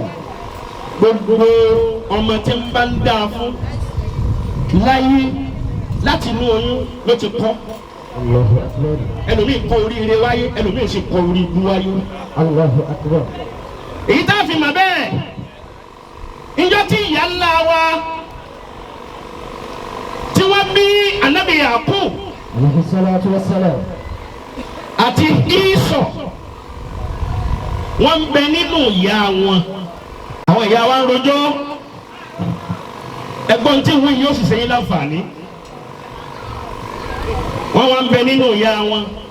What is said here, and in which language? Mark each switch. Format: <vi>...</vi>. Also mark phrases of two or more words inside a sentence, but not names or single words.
<yo>gbogbo ọmọ tí ń bá ń dáa fún láyé láti inú oyún ló ti kọ́.</yo> <ar>الله أكبر.</ar> <yo>ẹlòmíì kọ́ oríire wáyé ẹlòmíì sì kọ́ orí ibú wáyé.</yo> <ar>الله أكبر.</ar> <yo>èyí tá a fi mọ̀ bẹ́ẹ̀ ìjọ tí ìyá ńlá wa tí wọ́n bí Ànábì Yakub</yo> <ar>عليه الصلاة والسلام.</ar> <yo>àti Ísọ̀ wọ́n ń bẹ nínú ìyá wọn. àwọn ìyá wa ń rojọ́ ẹ̀gbọ́n tí wọ́n yóò sì ṣe yín láǹfààní. wọ́n wá ń bẹ nínú ìyá wọn.</yo>